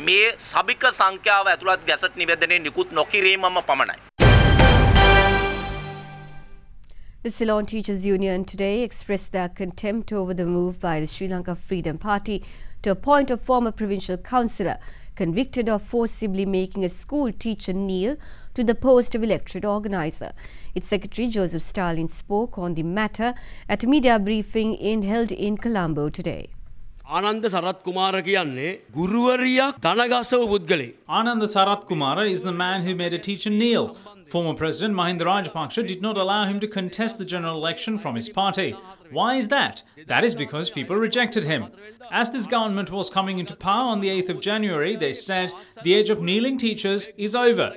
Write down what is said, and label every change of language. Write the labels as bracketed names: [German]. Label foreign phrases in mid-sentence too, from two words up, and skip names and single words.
[English] The Ceylon Teachers Union today expressed their contempt over the move by the Sri Lanka Freedom Party to appoint a former provincial councillor convicted of forcibly making a school teacher kneel to the post of electorate organiser. Its secretary Joseph Stalin spoke on the matter at a media briefing held in Colombo today. [Sinhala] Ananda Sarath Kumara කියන්නේ ගුරුවරියක් දණගැස්සවූ පුද්ගලයා. [English] Ananda Sarath Kumara is the man who made a teacher kneel. Former President Mahinda Rajapaksa did not allow him to contest the general election from his party. Why is that? That is because people rejected him. As this government was coming into power on the 8th of January, they said the age of kneeling teachers is over.